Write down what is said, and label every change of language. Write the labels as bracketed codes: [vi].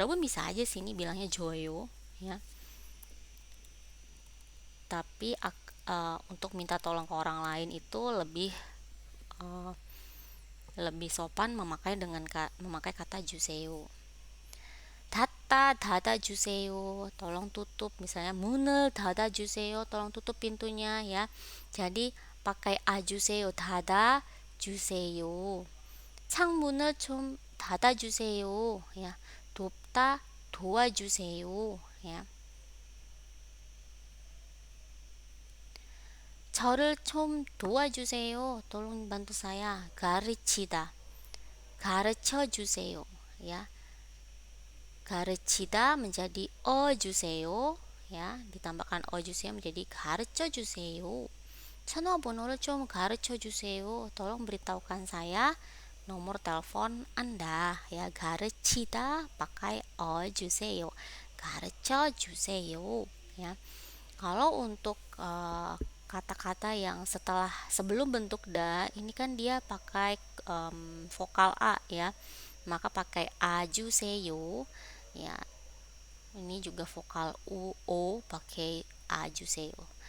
[id] Robun bisa aja sini bilangnya joyo ya, tapi untuk minta tolong ke orang lain itu uh, lebih sopan memakai kata juseo. Dada juseyo, tolong tutup, misalnya [ko] 문을 닫아 주세요, [id] tolong tutup pintunya ya. Jadi pakai ajuseyo, dada juseyo. [ko] 창문을 좀 닫아 주세요 ya. 돕다 도와주세요 ya. 저를 좀 도와주세요, [id] tolong bantu saya. [ko] 가르치다, 가르쳐 주세요 ya. [id] 가르치다 menjadi 어주세요 ya, ditambahkan 어주세요 menjadi 가르쳐 주세요. [ko] 전화번호를 좀 가르쳐 주세요, [id] tolong beritahukan saya nomor telepon Anda ya. 가르치다 pakai 어주세요, 가르쳐 주세요 ya. Kalau untuk kata-kata yang sebelum bentuk da ini kan dia pakai vokal a ya, maka pakai ajuseyo ya. Ini juga vokal u o pakai ajuseyo.